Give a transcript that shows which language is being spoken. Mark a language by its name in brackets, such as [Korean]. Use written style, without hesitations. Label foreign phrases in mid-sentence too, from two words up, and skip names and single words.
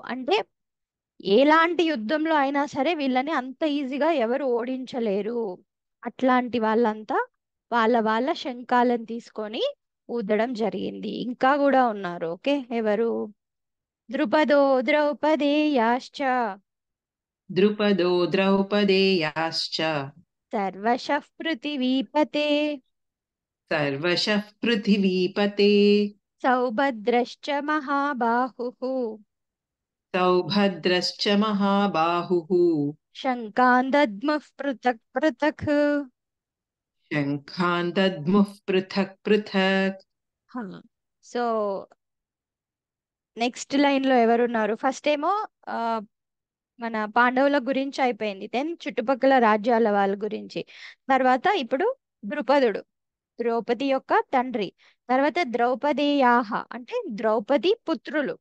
[Telugu] అంటే ఎలాంటి యుద్ధంలో అయినా సరే వీళ్ళని అంత ఈజీగా ఎవరు ఓడించలేరు. అట్లాంటి వాళ్ళంతా వాళ్ళ శంఖాలను తీసుకొని ఊదడం జరిగింది. ఇంకా కూడా ఉన్నారు. ఓకే, ఎవరు? [Sanskrit] ద్రుపదో ద్రౌపదేయాశ్చ द्रुपदो द्रौपदेयाश्च సర్వశః పృథివీపతే सर्वशः पृथिवीपते సౌభద్రశ్చ మహాబాహుః सौभद्रश्च महाबाहुः శంఖాన్ దద్ముః పృథక్ పృథక్. शङ्खान् दद्मुः पृथक् पृथक् [Telugu] సో [English] next line [Telugu] లో ఎవరున్నారు? ఫస్ట్ ఏమో ఆ, మన పాండవుల గురించి అయిపోయింది. దెన్ చుట్టుపక్కల రాజ్యాల వాళ్ళ గురించి. తర్వాత ఇప్పుడు ద్రుపదుడు, ద్రౌపది యొక్క తండ్రి. తర్వాత ద్రౌపదేయాహ అంటే ద్రౌపది పుత్రులు.